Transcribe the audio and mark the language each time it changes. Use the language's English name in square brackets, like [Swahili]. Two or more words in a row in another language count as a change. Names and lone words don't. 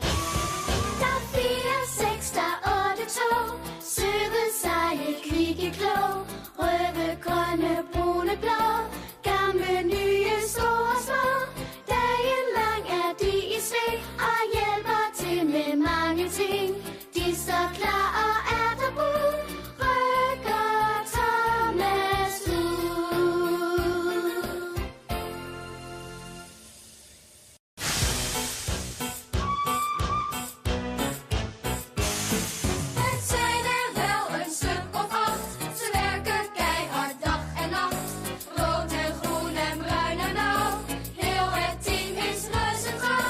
[Danish] Der er 4, 6, der er 8 tog, søde, seje, kvikke, klog, røde, grønne, brune, blå, gamle, nye, store, små. Dagen lang er de i sving og hjælper til med mange ting. De står klar og er der bud, rykker Thomas ud. [Dutch] Het zijn er wel een stuk of 8, ze werken keihard dag en nacht. Rood en groen en bruin en blauw, heel het team is reuze trouw.